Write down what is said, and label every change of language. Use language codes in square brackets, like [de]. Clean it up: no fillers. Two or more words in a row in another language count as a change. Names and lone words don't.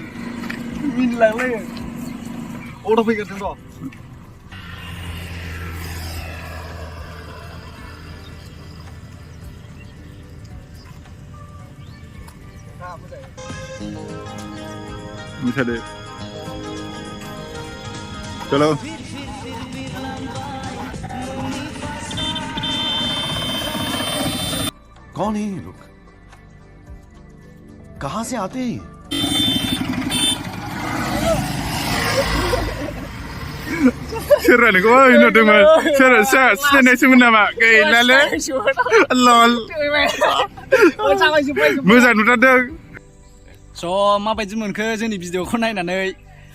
[brx] मिनिलांलायो अट' फैगासिनो र' मिसादो चलो [hi] कौन है ये लोग कहां से आते हैं [brx] सोर नोंखौ नुदोंमोन सोर सिनायनायसोमोन नामा गैलालै लल मोजां नुथारदों स' माबायदि मोनखो जोंनि भिडिअखौ नायनानै